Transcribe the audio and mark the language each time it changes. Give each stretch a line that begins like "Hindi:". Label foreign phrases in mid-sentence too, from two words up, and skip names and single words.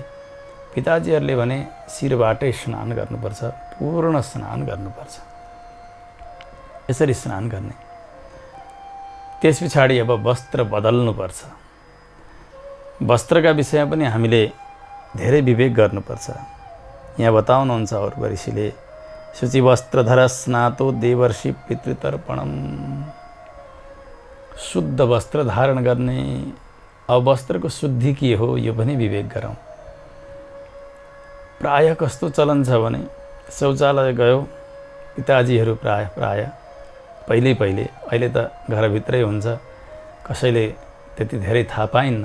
Nepali: पिताजीहरूले भने शिरबाटै स्नान गर्नुपर्छ, पूर्ण स्नान गर्नुपर्छ। यसरी स्नान गर्ने। त्यस पछाडि अब वस्त्र बदल्नुपर्छ। वस्त्रका विषयमा पनि हामीले धेरै विवेक गर्नुपर्छ। यहाँ बताउनुहुन्छ अरू ऋषिले,
Sanskrit: शुचि वस्त्रधर स्नातो देवर्षि पितृतर्पणम।
Nepali: शुद्ध वस्त्र धारण गर्ने। अब वस्त्रको शुद्धि के हो यो पनि विवेक गरौँ। प्राय कस्तो चलन छ भने शौचालय गयो, पिताजीहरू प्राय पहिले अहिले त घरभित्रै हुन्छ, कसैले त्यति धेरै थाहा पाइन्न।